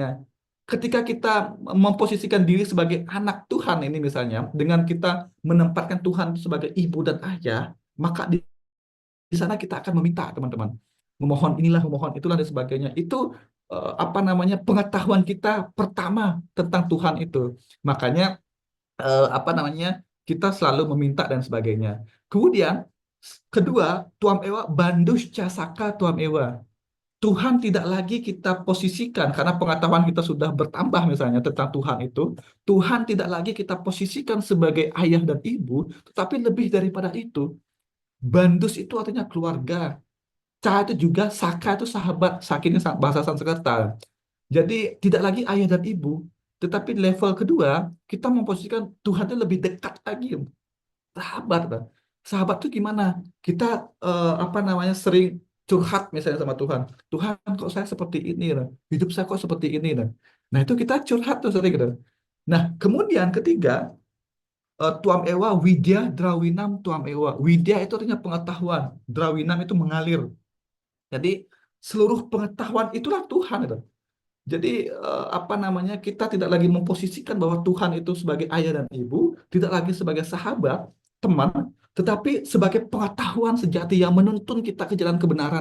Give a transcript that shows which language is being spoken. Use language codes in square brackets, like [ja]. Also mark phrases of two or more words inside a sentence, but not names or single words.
[id] Ketika kita memposisikan diri sebagai anak Tuhan ini misalnya, dengan kita menempatkan Tuhan sebagai ibu dan ayah, maka di sana kita akan meminta teman-teman, memohon inilah memohon itulah dan sebagainya. Itu apa namanya pengetahuan kita pertama tentang Tuhan itu. Makanya apa namanya kita selalu meminta dan sebagainya. Kemudian kedua, [sa] tuam ewa bandus casaka tuam ewa. [id] Tuhan tidak lagi kita posisikan karena pengetahuan kita sudah bertambah misalnya tentang Tuhan itu. Tuhan tidak lagi kita posisikan sebagai ayah dan ibu, tetapi lebih daripada itu. Bandus itu artinya keluarga. Ca itu juga Saka itu sahabat, Sakinya bahasa Sanskerta. Jadi tidak lagi ayah dan ibu, tetapi level kedua kita memposisikan Tuhan itu lebih dekat lagi, sahabat. Bang. Sahabat itu gimana? Kita apa namanya sering curhat misalnya sama Tuhan. Tuhan kok saya seperti ini, nah. Hidup saya kok seperti ini. Nah, nah itu kita curhat tuh sering gitu. Nah kemudian ketiga [sa] tuam ewa widya drawinam tuam ewa. [id] Widya itu artinya pengetahuan, drawinam itu mengalir. Jadi seluruh pengetahuan itulah Tuhan itu. Jadi apa namanya kita tidak lagi memposisikan bahwa Tuhan itu sebagai ayah dan ibu, tidak lagi sebagai sahabat, teman, tetapi sebagai pengetahuan sejati yang menuntun kita ke jalan kebenaran.